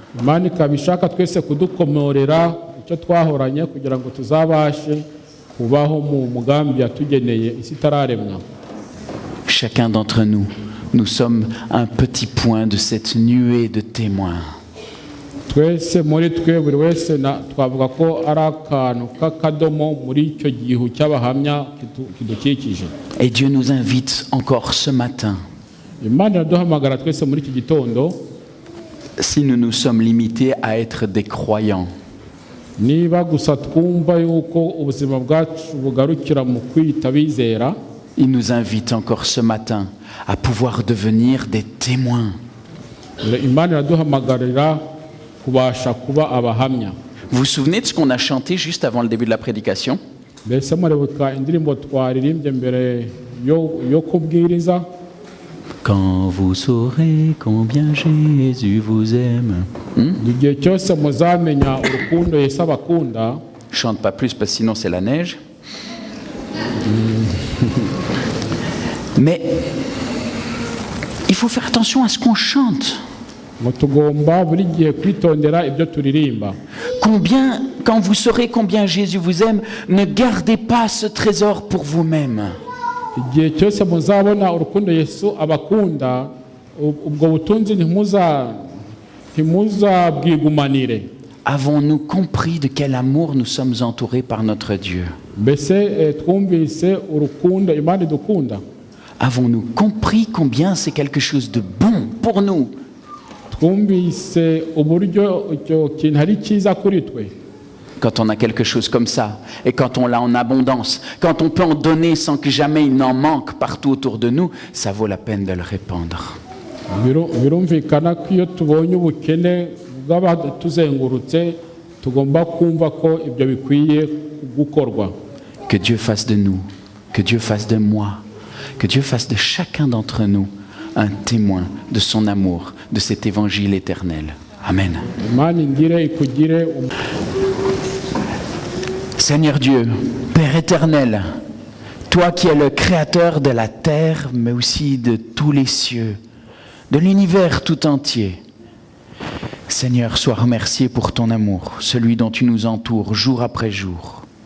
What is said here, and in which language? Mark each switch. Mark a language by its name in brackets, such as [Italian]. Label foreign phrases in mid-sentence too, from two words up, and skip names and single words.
[French] Chacun d'entre nous, nous sommes un petit point de cette nuée de témoins. [Kinyarwanda] twese muri twe buri wese twavuga ko ari akantu k'akadomo muri icyo gihu cy'abahamya kidukikije. [French] Et Dieu nous invite encore ce matin, [Kinyarwanda] Imana iraduhamagara twese muri iki gitondo, [French] si nous nous sommes limités à être des croyants, [Kinyarwanda] niba gusa twumva yuko ubuzima bwacu bugarukira mu kwita bizera, [French] il nous invite encore ce matin à pouvoir devenir des témoins. [Kinyarwanda] Imana iraduhamagarira kubasha kuba abahamya. [French] Vous vous souvenez de ce qu'on a chanté juste avant le début de la prédication? [Kinyarwanda] Mbese muribuka indirimbo twaririmbye mbere yo kubwiriza? [French] Quand vous saurez combien Jésus vous aime. [Kinyarwanda] Igihe cyose muzamenya urukundo Yesu abakunda. [French] Chante pas plus parce que sinon c'est la neige. Mais il faut faire attention à ce qu'on chante. [Kinyarwanda] Tugomba buri gihe kwitondera ibyo turirimba. [French] Combien, quand vous saurez combien Jésus vous aime, ne gardez pas ce trésor pour vous-même. [Kinyarwanda] Igihe cyose muzabona urukundo Yesu abakunda, ubwo butunzi ntimuzabwigumanire. [French] Avons-nous compris de quel amour nous sommes entourés par notre Dieu? [Kinyarwanda] Mbese twumvise urukundo Imana idukunda? [French] Avons-nous compris combien c'est quelque chose de bon pour nous? [Kinyarwanda] Twumvise uburyo icyo kintu ari cyiza kuri twe. [French] Quand on a quelque chose comme ça, et quand on l'a en abondance, quand on peut en donner sans que jamais il n'en manque partout autour de nous, ça vaut la peine de le répandre. [Kinyarwanda] Birumvikana ko iyo tubonye ubukene bw'abatuzengurutse tugomba kumva ko ibyo bikwiye gukorwa. [French] Que Dieu fasse de nous, que Dieu fasse de moi, que Dieu fasse de chacun d'entre nous un témoin de son amour, de cet évangile éternel. Amen. Seigneur Dieu, Père éternel, toi qui es le créateur de la terre, mais aussi de tous les cieux, de l'univers tout entier, Seigneur, sois remercié pour ton amour, celui dont tu nous entoures jour après jour.